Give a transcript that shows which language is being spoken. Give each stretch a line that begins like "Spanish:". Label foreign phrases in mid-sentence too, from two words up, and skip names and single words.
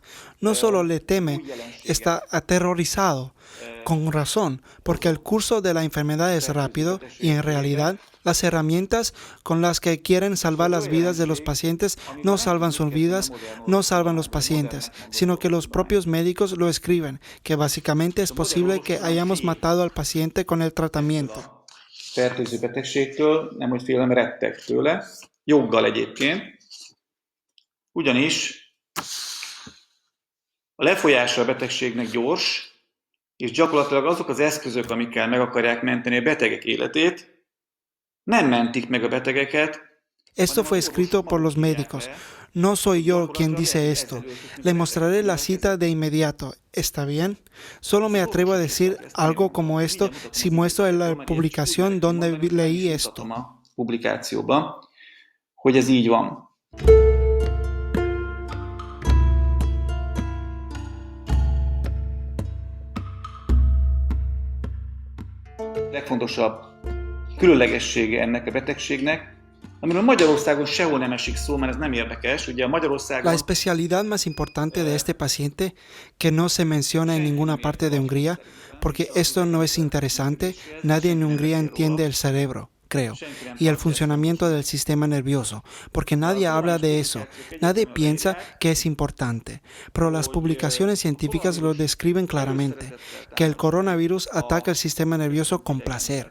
Spanish: No solo le teme, está aterrorizado, con razón, porque el curso de la enfermedad es rápido y en realidad las herramientas con las que quieren salvar las vidas de los pacientes no salvan sus vidas, no salvan los pacientes, sino que los propios médicos lo escriben, que básicamente es posible que hayamos matado al paciente con el tratamiento.
Hungarian: Fertőző betegségtől, nem hogy félem, retteg tőle, joggal egyébként, ugyanis a lefolyása a betegségnek gyors, és gyakorlatilag azok az eszközök, amikkel meg akarják menteni a betegek életét, nem mentik meg a betegeket.
Spanish: Esto fue escrito por los médicos. No soy yo quien dice esto. Le mostraré la cita de inmediato. ¿Está bien? Solo me atrevo a decir algo como esto si muestro la publicación donde leí esto.
Hungarian: Publikációban, hogy ez így van. Legfontosabb különlegessége ennek a betegségnek, amiről Magyarországon sehol nem esik szó, mert ez nem érdekes. Ugye Magyarországon...
Spanish: La especialidad más importante de este paciente, que no se menciona en ninguna parte de Hungría, porque esto no es interesante, nadie en Hungría entiende el cerebro, creo, y el funcionamiento del sistema nervioso, porque nadie habla de eso, nadie piensa que es importante, pero las publicaciones científicas lo describen claramente, que el coronavirus ataca el sistema nervioso con placer.